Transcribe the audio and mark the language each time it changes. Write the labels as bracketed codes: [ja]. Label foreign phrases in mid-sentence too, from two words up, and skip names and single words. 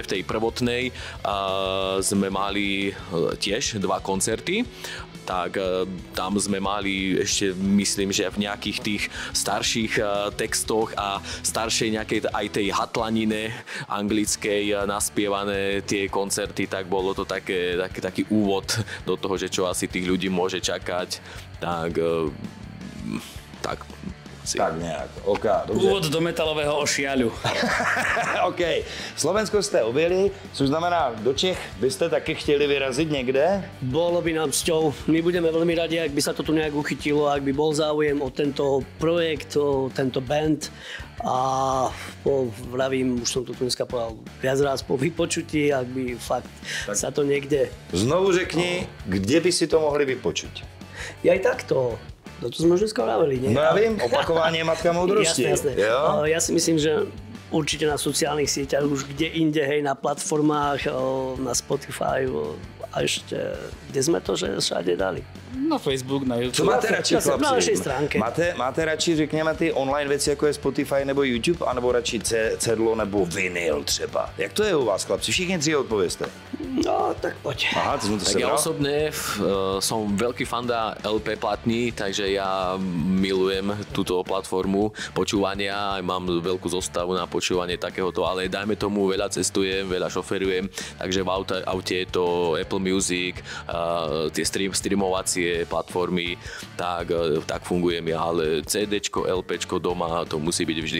[sk] v tej prvotnej, sme mali tiež 2 koncerty, tak tam sme mali ešte, myslím, že v nejakých tých starších textoch a staršej nejakej aj tej hatlanine anglickej naspievané tie koncerty, tak bolo to taký úvod do toho, že čo asi tých ľudí môže čakať, tak [cs] Tak nějak, ok, dobře. [sk] Úvod do metalového ošiaľu. [cs] Ok, Slovensko jste objeli, což znamená, do Čech byste taky chtěli vyrazit někde? [sk] Bolo by nám cťou. My budeme veľmi radi, ak by sa to tu nejak uchytilo, ak by bol záujem o tento projekt, o tento band. A vravím, už som to tu dneska povedal viac raz po vypočutí, ak by fakt tak sa to niekde... [cs] Znovu řekni, kde by si to mohli vypočuť? [sk] Ja aj takto. No to sme už dneska vraveli, nie? [cs] No ja vím, [sk] opakovanie je [cs] matka moudrosti. [sk] Jasné. [cs] Jo? [sk] Ja si myslím, že určite na sociálnych sieťach, už kde inde, hej, na platformách, na Spotify a ešte, kde sme to, že všade dali? Na Facebook, na YouTube. [cs] Co máte radši, chlapci? [sk] Na našej stránke. [cs] Máte radši, řekněme, ty online věci, jako je Spotify nebo YouTube, anebo radši cedlo nebo vinyl třeba? Jak to je u vás, chlapci? Všichni 3 odpovězte. [sk] No, tak poď. Aha, to som to tak ja osobne som veľký fanda LP platní, takže ja milujem túto platformu počúvania, aj mám veľkú zostavu na počúvanie takéhoto, ale dajme tomu, veľa cestujem, veľa šoferujem, takže v aute je to Apple Music, tie streamovacie platformy, tak fungujem ja, ale CDčko, LPčko doma, to musí byť vždy.